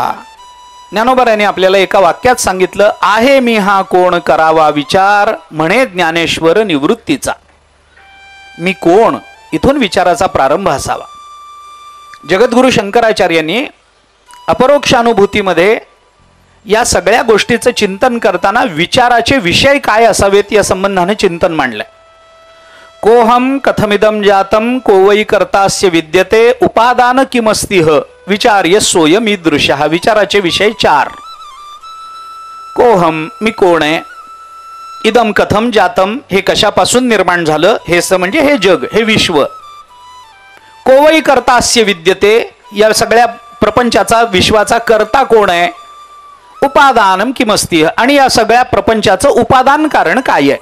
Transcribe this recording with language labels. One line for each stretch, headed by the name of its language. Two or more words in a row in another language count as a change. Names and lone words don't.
Marathi: ज्ञानोबरांनी आपल्याला एका वाक्यात सांगितलं, आहे मी हा कोण करावा विचार, म्हणे ज्ञानेश्वर निवृत्तीचा. मी कोण, इथून विचाराचा प्रारंभ असावा. जगद्गुरु शंकराचार्यांनी अपरोक्षानुभूतीमध्ये या सगळ्या गोष्टीचं चिंतन करताना विचाराचे विषय काय असावेत या संबंधाने चिंतन मांडलंय.
Sanskrit: कोहम कथमिदम जातम को वै कर्तास्य विद्यते उपादान किमस्तिह विचार्य सोयमीदृश.
Marathi: हा विचाराचे विषय 4. कोहम, मी कोण आहे.
Sanskrit: इदम कथम जातम,
Marathi: हे कशापासून निर्माण झालं, हे म्हणजे हे जग, हे विश्व.
Sanskrit: को वै कर्तास्य विद्यते,
Marathi: या सगळ्या प्रपंचाचा विश्वाचा कर्ता कोण आहे.
Sanskrit: उपादानम किमस्ति,
Marathi: आणि या सगळ्या प्रपंचाचं उपादान कारण काय आहे.